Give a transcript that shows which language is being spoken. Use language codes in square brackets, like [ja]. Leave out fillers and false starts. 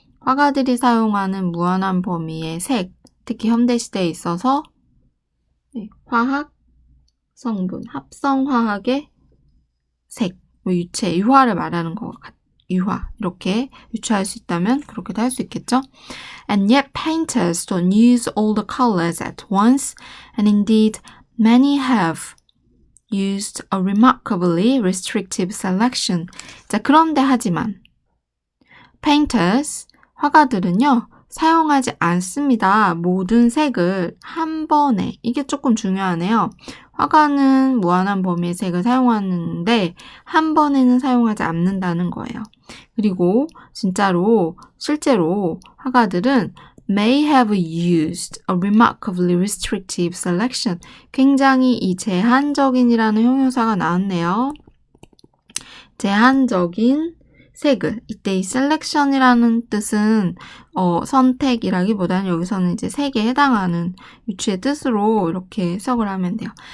[ko] 화가들이 사용하는 무한한 범위의 색, 특히 현대시대에 있어서 화학 성분, 합성화학의 색, 유화를 말하는 것 같아요. 유화, 이렇게 유추할 수 있다면 그렇게도 할 수 있겠죠. [en] And yet painters don't use all the colors at once, and indeed many have used a remarkably restrictive selection. [ko] 자, 그런데 하지만 painters, 화가들은요. 사용하지 않습니다. 모든 색을 한 번에. 이게 조금 중요하네요. 화가는 무한한 범위의 색을 사용하는데 한 번에는 사용하지 않는다는 거예요. 그리고 실제로 화가들은 [en] may have used a remarkably restrictive selection. [ko] 굉장히 이 제한적인이라는 형용사가 나왔네요. 제한적인 색을, 이때 이 selection이라는 뜻은 선택이라기보다는 여기서는 이제 색에 해당하는 유추의 뜻으로 이렇게 해석을 하면 돼요.